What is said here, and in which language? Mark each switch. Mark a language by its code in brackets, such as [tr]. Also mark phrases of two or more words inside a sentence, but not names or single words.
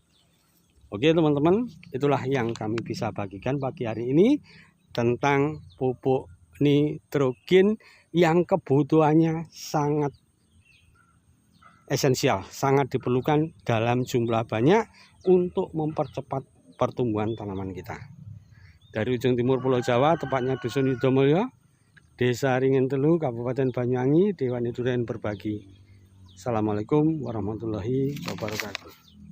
[id] Oke, teman-teman, itulah yang kami bisa bagikan pagi hari ini tentang pupuk nitrogen yang kebutuhannya sangat esensial, sangat diperlukan dalam jumlah banyak untuk mempercepat pertumbuhan tanaman kita. Dari ujung timur Pulau Jawa, tepatnya Dusun Yudomulyo, Desa Ringin Telu, Kabupaten Banyuwangi, Dewan Durian berbagi. [ar] السلام عليكم ورحمة الله وبركاته.